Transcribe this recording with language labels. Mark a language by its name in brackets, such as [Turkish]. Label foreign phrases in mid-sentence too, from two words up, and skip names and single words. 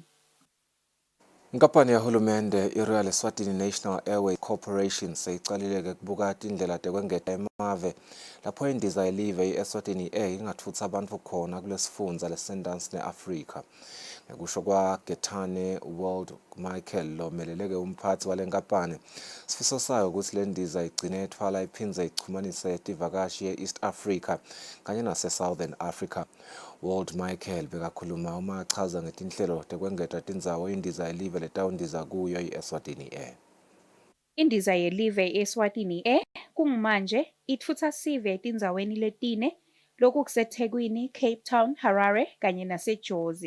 [Swati] Inkampani yahulumende iRoyal Eswatini National Airway Corporation seyicalile kubuka indlela tekwengeta emave lapho indiza yelive iEswatini Air ingathutha abantu khona kulesifundza lesendansi neAfrika. Ngekusho kwaGetane World Michael lomeleleke umphathi wale nkampani, sifiso sayo ukuthi le ndiza igcine ethwala iphindze ichumanise tivakashi ye-East Africa kanye nase-Southern Africa. World Michael bekakhuluma uma achaza ngetinhlelo tekwengeta tindzawo indiza yelive letawundiza kuyo iEswatini Air. Indiza yelive Eswatini Air kungumanje itfutsa sive etindzaweni letine, lokhu kuseThekwini, Cape Town, Harare kanye naseJozi.